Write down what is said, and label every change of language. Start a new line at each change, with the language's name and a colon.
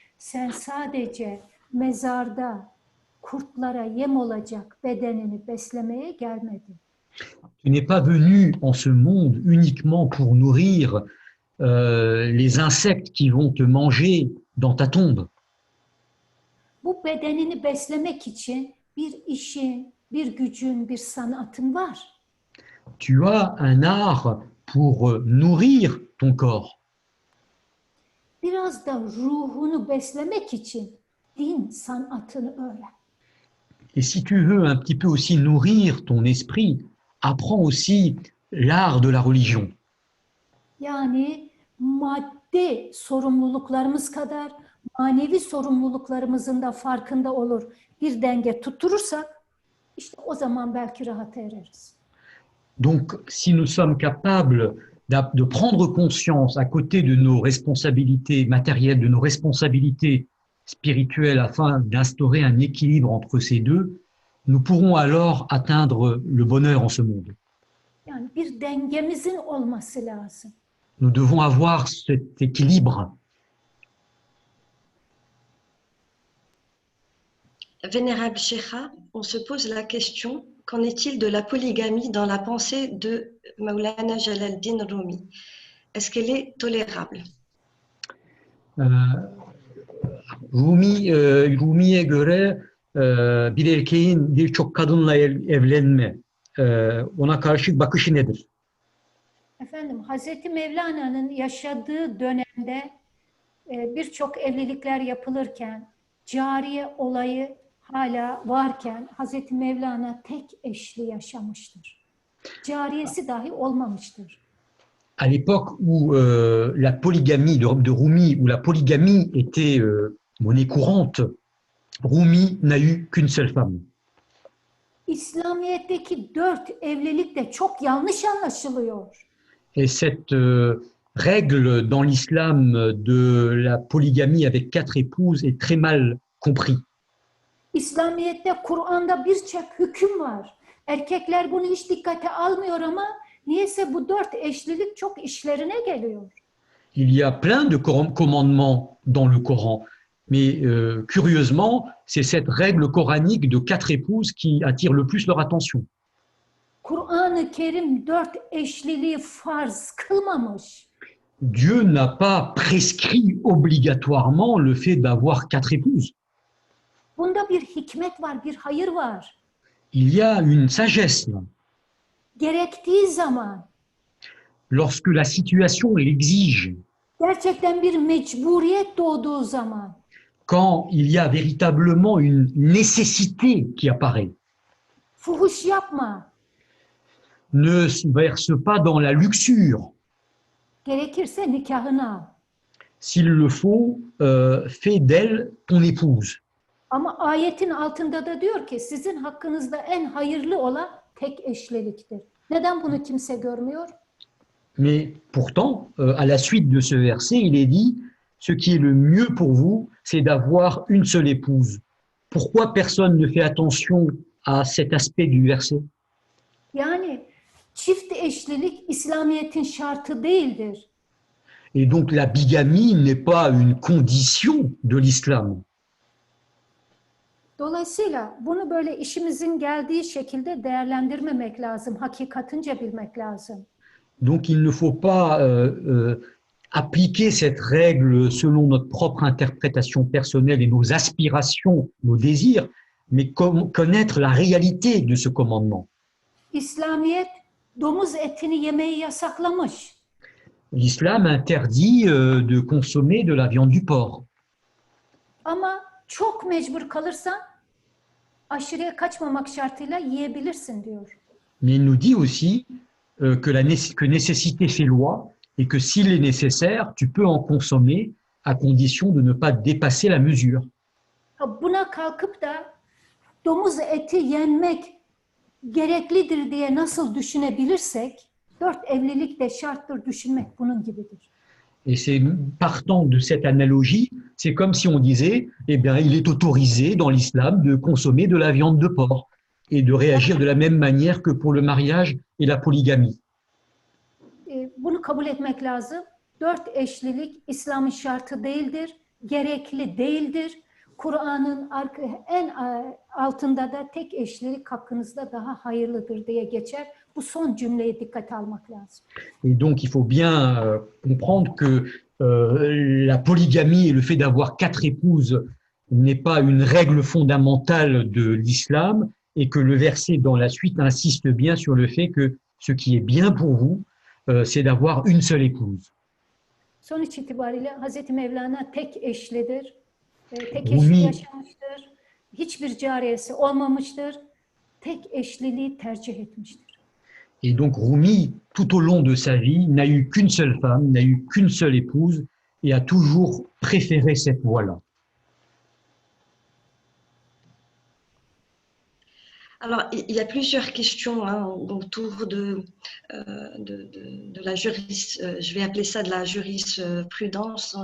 Turkish: Sen sadece mezarda kurtlara yem olacak bedenini beslemeye gelmedin.
French: Tu n'es pas venu en ce monde uniquement pour nourrir les insectes qui vont te manger dans ta tombe.
Turkish: Bu bedenini beslemek için bir işin, bir gücün, bir sanatın var.
French: Tu as un art pour nourrir ton corps.
Turkish: Biraz da ruhunu beslemek için din sanatını öğren.
French: Et si tu veux un petit peu aussi nourrir ton esprit, apprends aussi l'art de la religion.
Turkish: Yani maddi sorumluluklarımız kadar manevi sorumluluklarımızın da farkında olur. Bir denge tutturursak işte o zaman belki rahata ereriz.
French: Donc, si nous sommes capables de prendre conscience à côté de nos responsabilités matérielles, de nos responsabilités spirituelles afin d'instaurer un équilibre entre ces deux, nous pourrons alors atteindre le bonheur en ce monde.
Turkish: Yani bir dengemizin olması lazım.
French: Nous devons avoir cet équilibre. Vénérable Cheikha, on se pose la question, qu'en est-il de la polygamie dans la pensée de Maulana Jalaluddin Rumi? Est-ce qu'elle est tolérable?
Turkish: Rumi'ye göre bir erkeğin birçok kadınla evlenme, ona karşı bakışı nedir? Efendim, Hazreti Mevlana'nın yaşadığı dönemde birçok evlilikler yapılırken, cariye olayı hala varken Hazreti Mevlana tek eşli yaşamıştır. Cariyesi dahi olmamıştır.
French: À l'époque où la polygamie de Rumi, où la polygamie était monnaie courante, Rumi n'a eu qu'une seule femme.
Turkish: İslamiyet'teki 4 evlilik de çok yanlış anlaşılıyor.
French: Et cette règle dans l'islam de la polygamie avec 4 épouses est très mal comprise.
Turkish: İslamiyet'te, Kur'an'da birçok hüküm var. Erkekler bunu hiç dikkate almıyor ama niyeyse bu 4 eşlilik çok işlerine geliyor.
French: Il y a plein de commandements dans le Coran, mais curieusement, c'est cette règle coranique de 4 épouses qui attire le plus leur attention.
Turkish: Kur'an-ı Kerim 4 eşliliği farz kılmamış.
French: Dieu n'a pas prescrit obligatoirement le fait d'avoir 4 épouses.
Turkish: Bunda bir hikmet var, bir hayır var.
French: Il y a une sagesse là.
Turkish: Gerektiği zaman,
French: Lorsque la situation l'exige,
Turkish: gerçekten bir mecburiyet doğduğu zaman,
French: quand il y a véritablement une nécessité qui apparaît,
Turkish: fuhuş yapma.
French: ne verse pas dans la luxure.
Turkish: Gerekirse nikahını al.
French: S'il le faut, fais d'elle ton épouse.
Turkish: Ama ayetin altında da diyor ki sizin hakkınızda en hayırlı olan tek eşliliktir. Neden bunu kimse görmüyor?
French: Mais pourtant, à la suite de ce verset, il est dit, ce qui est le mieux pour vous, c'est d'avoir une seule épouse. Pourquoi personne ne fait attention à cet aspect du verset?
Turkish: Yani çift eşlilik İslamiyet'in şartı değildir.
French: Et donc la bigamie n'est pas une condition de l'islam.
Turkish: Dolayısıyla bunu böyle işimizin geldiği şekilde değerlendirmemek lazım, hakikatınca bilmek lazım.
French: Donc il ne faut pas appliquer cette règle selon notre propre interprétation personnelle et nos aspirations, nos désirs, mais connaître la réalité de ce commandement.
Turkish: İslamiyet domuz etini yemeyi yasaklamış.
French: L'islam interdit de consommer de la viande du porc.
Turkish: Ama çok mecbur kalırsan aşırıya kaçmamak şartıyla yiyebilirsin diyor.
French: Mais il nous dit aussi que nécessité fait loi et que s'il est nécessaire, tu peux en consommer à condition de ne pas dépasser la mesure.
Turkish: Buna kalkıp da domuz eti yenmek gereklidir diye nasıl düşünebilirsek, 4 evlilik de şarttır düşünmek bunun gibidir.
French: Et c'est partant de cette analogie, c'est comme si on disait, eh bien, il est autorisé dans l'islam de consommer de la viande de porc et de réagir de la même manière que pour le mariage et la polygamie.
Turkish: Bunu kabul etmek lazım. 4 eşlilik İslam'ın şartı değildir, gerekli değildir. Kur'an'ın en altında da tek eşlilik hakkınızda daha hayırlıdır diye geçer. Bu son cümleye dikkat almak lazım.
French: Et donc, il faut bien comprendre que la polygamie et le fait d'avoir 4 épouses n'est pas une règle fondamentale de l'islam et que le verset dans la suite insiste bien sur le fait que ce qui est bien pour vous, c'est d'avoir une seule épouse.
Turkish: Sonuç itibariyle Hazreti Mevlana tek eşlidir, tek
French: Rumi-
Turkish: eşli yaşamıştır, hiçbir cariyesi olmamıştır, tek eşliliği tercih etmiştir.
French: Et donc Rumi, tout au long de sa vie, n'a eu qu'une seule femme, n'a eu qu'une seule épouse et a toujours préféré cette voie-là. Alors, il y a plusieurs questions autour de la je vais appeler ça de la jurisprudence.